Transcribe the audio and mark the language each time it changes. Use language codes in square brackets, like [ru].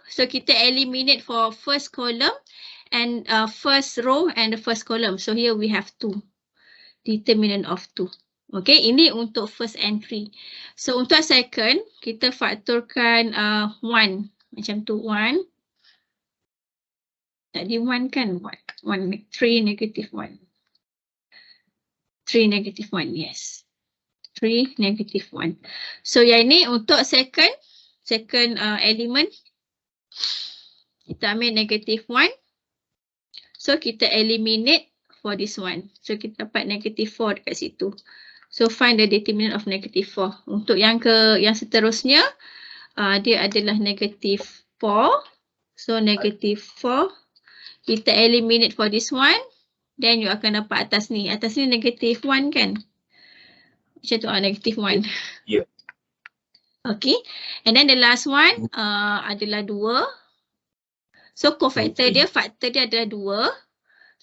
[en] So kita eliminate for first column and first row and the first column. So here we have 2. Determinant of 2. [ms] Okay, ini untuk first entry. So untuk second, kita faktorkan 1. Macam tu 1. Tadi 1 kan? 3 negative 1. 3 negative 1, yes. 3 negative 1. So yang ini untuk second element. Kita ambil negative 1. [en] So kita eliminate for this one. [ms] So kita dapat negative 4 dekat situ. [en] So find the determinant of negative 4. [ms] Untuk yang seterusnya, dia adalah negative 4. [en] So negative 4. Kita eliminate for this one. [ms] Then you akan dapat atas ni. Atas ni negative 1 kan? Macam tu negative 1. [en] Yeah. Okay. And then the last one adalah 2. [ms] So cofactor dia, faktor dia adalah 2.